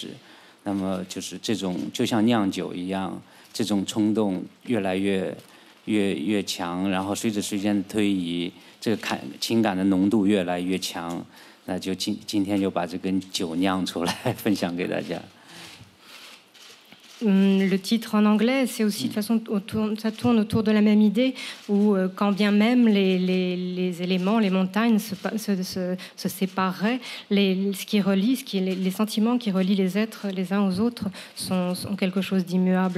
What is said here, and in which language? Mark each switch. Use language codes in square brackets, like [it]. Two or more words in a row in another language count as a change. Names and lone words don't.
[zh] 那么就是这种就像酿酒一样，这种冲动越来越强，然后随着时间的推移，这个情感的浓度越来越强。那就今天就把这根酒酿出来分享给大家。 [fr] Le titre en anglais, c'est aussi de toute façon, ça tourne autour de la même idée où quand bien même les éléments, les montagnes se sépareraient, ce qui relie, les sentiments qui relient les êtres les uns aux autres sont quelque chose d'immuable.